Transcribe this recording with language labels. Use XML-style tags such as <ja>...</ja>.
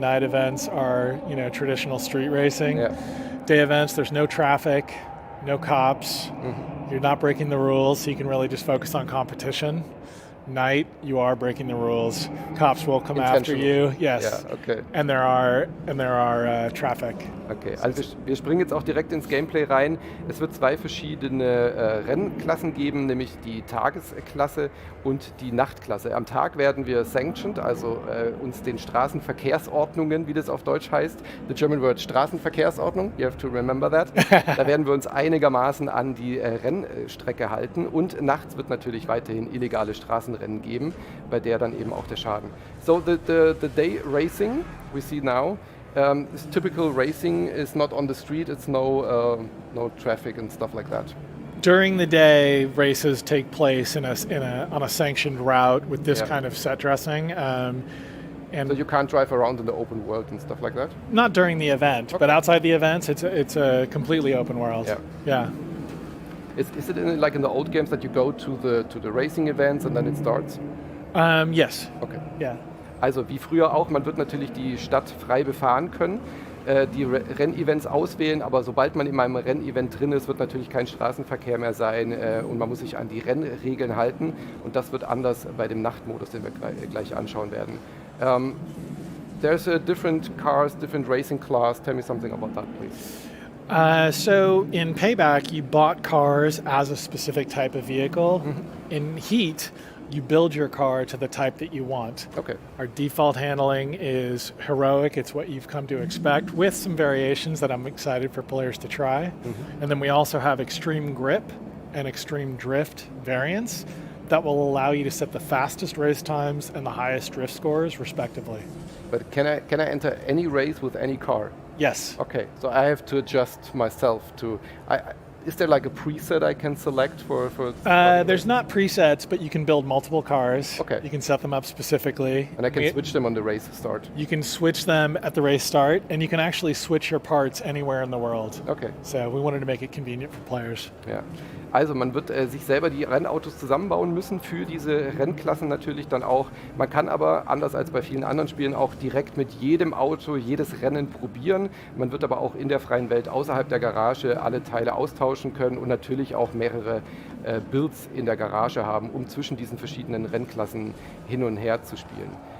<en>Night events are, traditional street racing. Yeah. Day events, there's no traffic, no cops. You're not breaking the rules, so you can really just focus on competition. Night, you are breaking the rules. Cops will come after you. Yes. Yeah, okay. And there are traffic.</en> <de>Okay, also wir springen jetzt auch direkt ins Gameplay rein. Es wird zwei verschiedene Rennklassen geben, nämlich die Tagesklasse und die Nachtklasse. Am Tag werden wir sanctioned, also uns den Straßenverkehrsordnungen, wie das auf Deutsch heißt.</de> <en>The German word Straßenverkehrsordnung, you have to remember that.</en> <de>Da werden wir uns einigermaßen an die Rennstrecke halten und nachts wird natürlich weiterhin illegale Straßenrennen geben, bei der dann eben auch der Schaden.</de> <en>So the day racing we see now, this typical racing is not on the street, it's no traffic and stuff like that. During the day, races take place on a sanctioned route with this kind of set dressing. And so you can't drive around in the open world and stuff like that? not during the event, but outside the events, it's a completely open world. Yeah. Yeah. Is it like in the old games that you go to the racing events and then it starts? Yes. Okay. Yeah.</en> <de>Also wie früher auch, man wird natürlich die Stadt frei befahren können, die Rennevents auswählen, aber sobald man in einem Rennevent drin ist, wird natürlich kein Straßenverkehr mehr sein und man muss sich an die Rennregeln halten und das wird anders bei dem Nachtmodus, den wir gleich anschauen werden.</de> <en>There's different cars, different racing class. Tell me something about that, please. So in Payback, you bought cars as a specific type of vehicle. In Heat, you build your car to the type that you want. Okay. Our default handling is heroic. It's what you've come to expect, with some variations that I'm excited for players to try. And then we also have extreme grip and extreme drift variants that will allow you to set the fastest race times and the highest drift scores, respectively. But can I enter any race with any car? Yes. Okay, so I have to adjust myself to. Is there like a preset I can select for? There's not presets, but you can build multiple cars. Okay. You can set them up specifically. And I can switch them on the race start. You can switch them at the race start, and you can actually switch your parts anywhere in the world. Okay. So we wanted to make it convenient for players.</en> <de>Ja. Also man wird sich selber die Rennautos zusammenbauen müssen für diese Rennklassen natürlich dann auch. Man kann aber, anders als bei vielen anderen Spielen, auch direkt mit jedem Auto jedes Rennen probieren. Man wird aber auch in der freien Welt außerhalb der Garage alle Teile austauschen können und natürlich auch mehrere Builds in der Garage haben, um zwischen diesen verschiedenen Rennklassen hin und her zu spielen.</de>